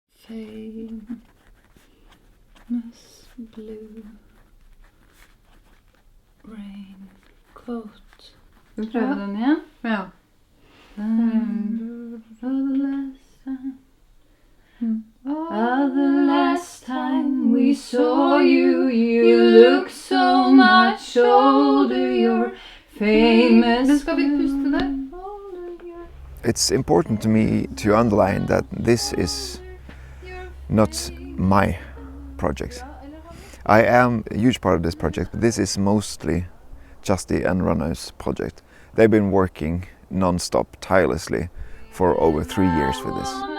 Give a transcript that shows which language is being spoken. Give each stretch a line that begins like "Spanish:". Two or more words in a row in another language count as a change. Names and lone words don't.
English: famous blue raincoat.
Norwegian: Vi prøver den igjen? Ja.
English: The last time we saw you, you look so much older, you're famous.
Norwegian: Men skal vi puste det?
English: It's important to me to underline that this is not my project. I am a huge part of this project, but this is mostly Justy and Runner's project. They've been working non-stop, tirelessly, for over 3 years with this.